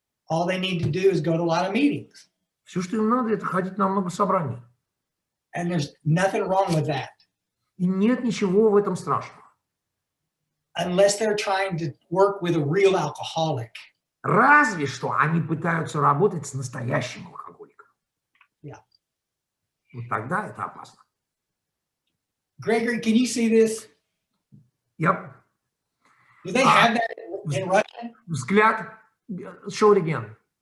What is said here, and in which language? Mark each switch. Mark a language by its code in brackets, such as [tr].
[en] All they need to do is go to a lot of meetings. [ru] Все, что им надо, это ходить на много собраний. [en] And there's nothing wrong with that. [ru] И нет ничего в этом страшного. [en] Unless they're trying to work with a real alcoholic. [ru] Разве что они пытаются работать с настоящим алкоголиком. [en] Yeah. [ru] Вот тогда это опасно. [en] Gregory, can you see this? [ru] Я [en] Do they have that in Russian? [ru] взгляд, [en] show it again.